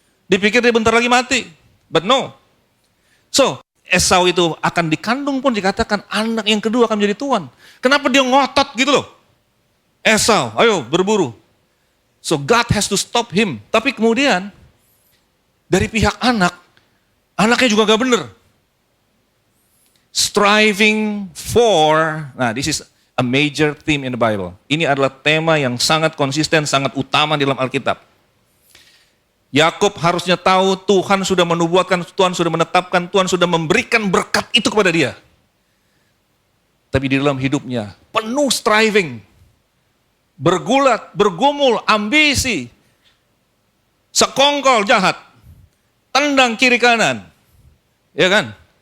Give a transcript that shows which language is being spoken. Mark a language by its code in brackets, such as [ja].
[id] Dipikir dia bentar lagi mati. [en] But no. [id] So, Esau itu akan dikandung pun dikatakan anak yang kedua akan menjadi tuan. Kenapa dia ngotot gitu loh? Esau, ayo berburu. [en] So God has to stop him. [id] Tapi kemudian, dari pihak anaknya juga gak bener. [en] Striving for, nah this is a major theme in the Bible. [id] Ini adalah tema yang sangat konsisten, sangat utama di dalam Alkitab. Yakub harusnya tahu Tuhan sudah menubuatkan, Tuhan sudah menetapkan, Tuhan sudah memberikan berkat itu kepada dia. Tapi di dalam hidupnya penuh striving, bergulat, bergumul, ambisi, sekongkol jahat, tendang kiri kanan, ya kan?